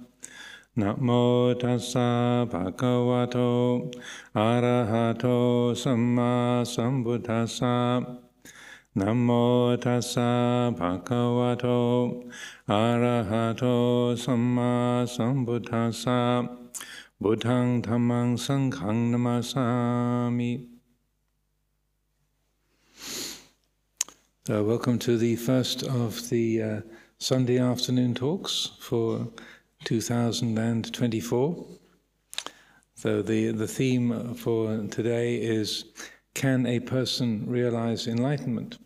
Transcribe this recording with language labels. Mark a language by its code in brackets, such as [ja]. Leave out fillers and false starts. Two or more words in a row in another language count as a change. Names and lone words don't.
[pi] Namo tassa bhagavato arahato samma sambuddhassa. Namo tassa bhagavato arahato samma sambuddhassa. Buddhang dhammang sanghang namasami. [en] Welcome to the first of the Sunday afternoon talks for 2024. So the theme for today is, can a person realize enlightenment?